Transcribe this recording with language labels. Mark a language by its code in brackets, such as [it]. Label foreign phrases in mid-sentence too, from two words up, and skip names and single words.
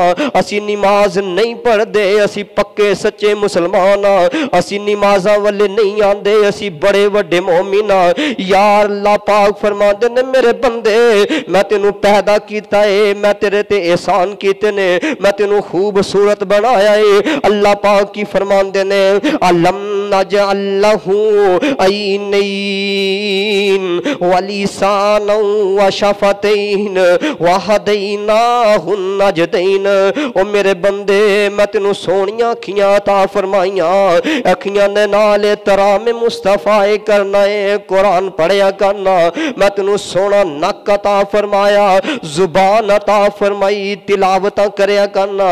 [pa] اسیں نماز نہیں پڑھدے، اسیں پکے سچے مسلمان ہاں، اسیں نمازاں والے نہیں آندے، اسیں بڑے وڈے مومن ہاں. یار اللہ پاک فرماندے نے میرے بندے میں تینوں پیدا کیتا اے، میں تیرے تے احسان کیتے نے، میں تینوں خوبصورت بنایا اے. اللہ پاک کی فرماندے نے [ar] ألم نجعل له عينين ولسانا وشفتين وهديناه النجدين. [pa] او میرے بندے میں تینوں سوہنیاں اکھیاں عطا فرمائیاں، اکھیاں دے نال احترامِ مصطفیٰ کرنا اے، قرآن پڑھیا کرنا. میں تینوں سوہنا نک عطا فرمایا، زبان عطا فرمائی، تلاوت کریا کرنا.